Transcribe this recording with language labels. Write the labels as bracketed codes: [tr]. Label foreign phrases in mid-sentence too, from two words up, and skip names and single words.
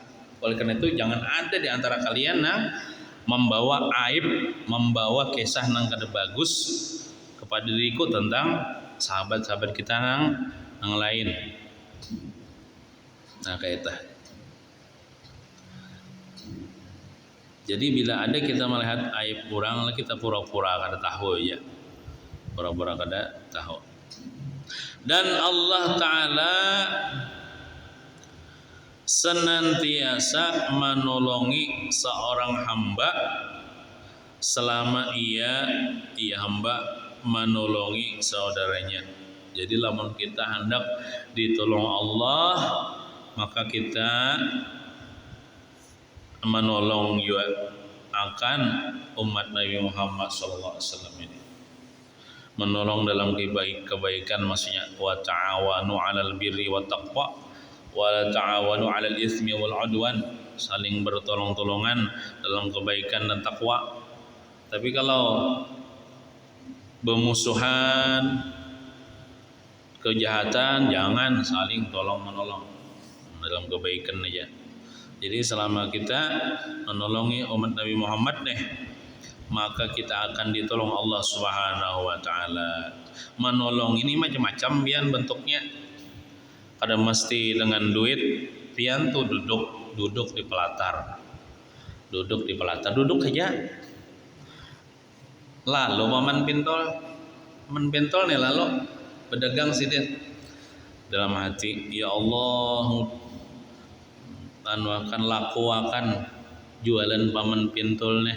[id] Oleh karena itu jangan ada di antara kalian membawa aib, membawa kisah nang kada bagus kepada diriku tentang sahabat-sahabat kita nang lain. Nah kayak itu. Jadi bila ada kita melihat aib orang, kita pura-pura kada tahu ya, pura-pura kada tahu. Dan Allah Ta'ala senantiasa menolongi seorang hamba selama ia hamba menolongi saudaranya. Jadi lamun kita hendak ditolong Allah, maka kita menolong juga akan umat Nabi Muhammad SAW ini. Menolong dalam kebaikan, maksudnya [ar] وتعاونوا على البر والتقوى وتعاونوا على الإثم والعدوان, [id] saling bertolong-tolongan dalam kebaikan dan takwa. Tapi kalau bermusuhan, kejahatan, jangan saling tolong-menolong dalam kebaikan aja. Jadi selama kita menolongi umat Nabi Muhammad maka kita akan ditolong Allah [ar] سبحانه وتعالى. [id] Menolong ini macam-macam pian bentuknya. Kada mesti dengan duit, pian tuh duduk di pelatar. Duduk aja. Lalu paman pintol nih lalu berdagang sidin dalam hati, ya Allah akan laku akan jualan paman pintol nih.